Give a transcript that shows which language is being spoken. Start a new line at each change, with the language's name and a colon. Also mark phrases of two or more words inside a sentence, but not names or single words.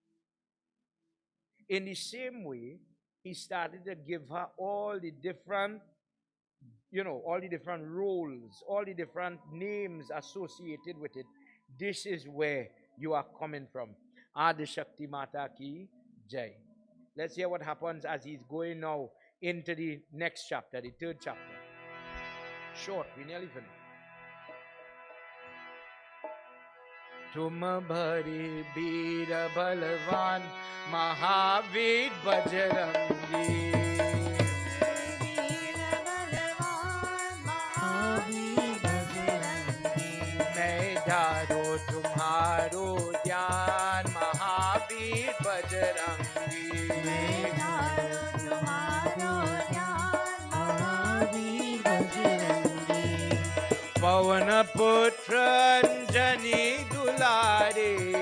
English: In the same way, he started to give her all the different, all the different roles, all the different names associated with it. This is where you are coming from.
Hindi: आदि शक्ति माता की जय.
English: Let's hear what happens as he's going now into the next chapter, the third chapter. Short, we nearly finished.
Hindi: तुम भरी वीर बलवान महावीर बजरंगी मैं धारो तुम्हारो ध्यान महावीर बजरंगी पवन पुत्र अंजनी दुलारे